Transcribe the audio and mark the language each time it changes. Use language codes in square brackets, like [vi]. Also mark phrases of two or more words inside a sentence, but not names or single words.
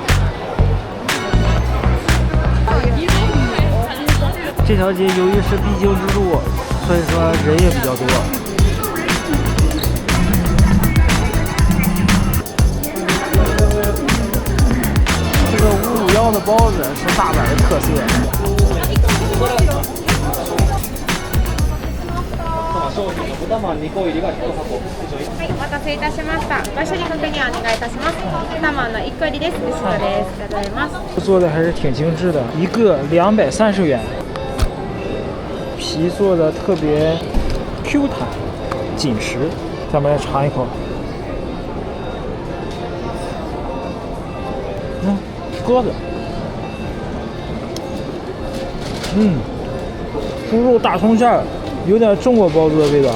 [zh] 这条街由于是必经之路，所以说人也比较多。这个551的包子是大阪的特色。 [ja] はい、お待たせいたしました。ご一緒に確認お願いいたします。2万の1個入りです。後ろです。ありがとうございます。 [zh] 做的还是挺精致的，一个230元，皮做的特别 Q 弹、紧实。咱们来尝一口，鸽子，猪肉大葱馅儿，有点中国包子的味道。